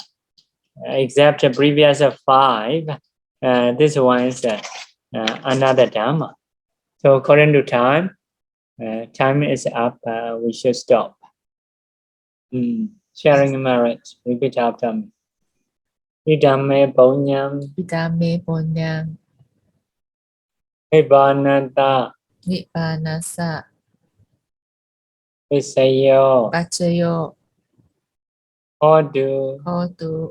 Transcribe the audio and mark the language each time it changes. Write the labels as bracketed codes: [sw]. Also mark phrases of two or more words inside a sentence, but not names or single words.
[en] Except the previous 5, this one is another Dharma. So according to time, time is up. We should stop. Sharing merit. Repeat after me. [pi] Idame Bonyam. Idame Bonyam. Nibbanata. Nibbanasa. Visayo. Pachayo. Hodu. Hodu.